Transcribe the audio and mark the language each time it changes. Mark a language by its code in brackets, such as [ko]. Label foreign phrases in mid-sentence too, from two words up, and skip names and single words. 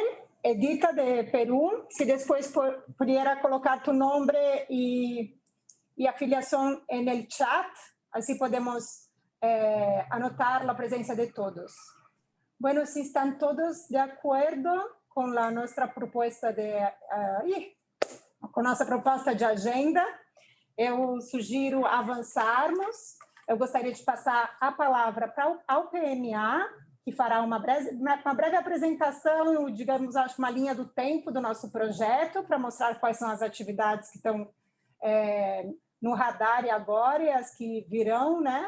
[es] Edita de Perú, si después pudiera colocar tu nombre y afiliación en el chat, así podemos anotar la presencia de todos. Bueno, si están todos de acuerdo con nuestra propuesta [pt] com nossa proposta de agenda, eu sugiro avançarmos. Eu gostaria de passar a palavra ao PMA, que fará uma breve apresentação, digamos, acho uma linha do tempo do nosso projeto, para mostrar quais são as atividades que estão no radar agora e as que virão, né?